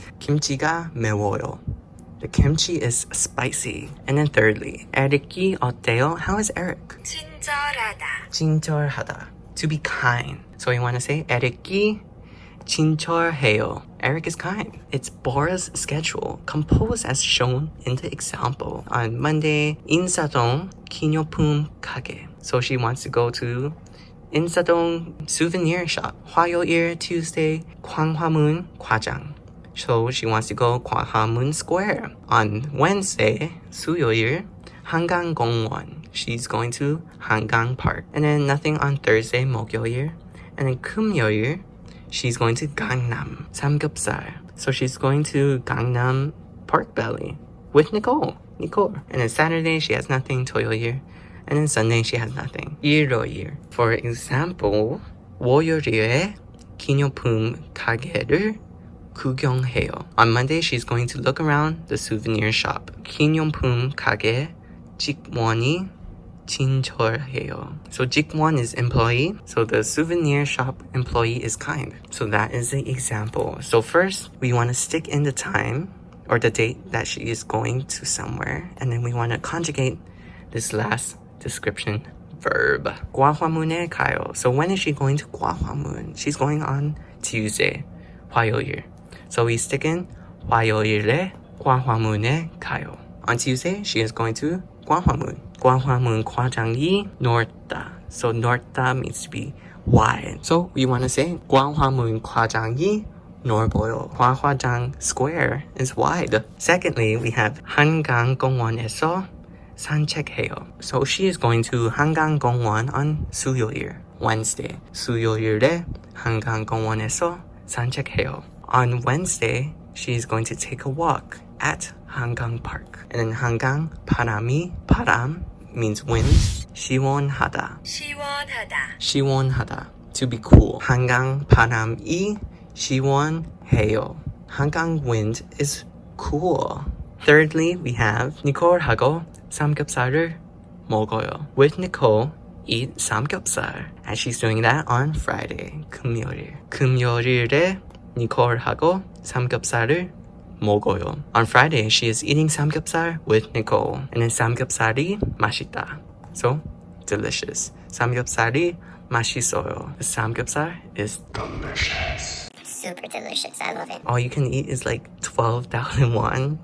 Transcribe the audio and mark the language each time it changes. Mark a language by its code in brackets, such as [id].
[ko] 김치가 매워요. [en] The kimchi is spicy. And then thirdly, [ko] 에릭이 어때요? [en] How is Eric? [ko] 친절하다. [en] 친절하다, to be kind. So we want to say [ko] 에릭이 친절해요. [en] Eric is kind. It's Bora's schedule, composed as shown in the example. On Monday, 인사동 [ko] 기념품 가게. [en] So she wants to go to 인사동 souvenir shop. 화요일, Tuesday, 광화문 광장. So she wants to go 광화문 Square. On Wednesday, 수요일, 한강공원. She's going to 한강 Park. And then nothing on Thursday, 목요일. And then 금요일, she's going to Gangnam, 삼겹살. So she's going to Gangnam Pork Belly with Nicole. And then Saturday, she has nothing, 토요일. And then Sunday, she has nothing, 일요일. For example, [ko] 월요일에 기념품 가게를 구경해요. [en] On Monday, she's going to look around the souvenir shop. [ko] 기념품 가게 직원이 친절해요. [en] So 직원 is employee. So the souvenir shop employee is kind. So that is the example. So first, we want to stick in the time or the date that she is going to somewhere. And then we want to conjugate this last description verb. [ko] 광화문에 가요. [en] So when is she going to 광화문? She's going on Tuesday. [ko] 화요일. [en] So we stick in [ko] 화요일에 광화문에 가요. [en] On Tuesday, she is going to 광화문. [ko] 광화문 광장이 넓다. [en] So 넓다 means to be wide. So we want to say [ko] 광화문 광장이 넓어요. [en] 광화장 square is wide. Secondly, we have [ko] 한강공원에서 산책해요. [en] So she is going to 한강공원 on 수요일, Wednesday. [ko] 수요일에 한강공원에서 산책해요. [en] On Wednesday, she is going to take a walk at 한강 Park. And then [ko] 한강 바람이 [en] 바람 means wind. [ko] 시원하다. 시원하다. 시원하다. [en] To be cool. [ko] 한강 바람이 시원해요. [en] 한강 wind is cool. Thirdly, we have [ko] 니콜하고 삼겹살을 먹어요. [en] With Nicole, eat samgyeopsal. And she's doing that on Friday. [ko] 금요일. 금요일에 니콜하고 삼겹살을 먹어요. [en] On Friday, she is eating samgyeopsal with Nicole. And then samgyeopsal이 맛있다. So, delicious. samgyeopsal이 맛있어요. The samgyeopsal is delicious. Super delicious. I love it. All you can eat is like 12,000 won.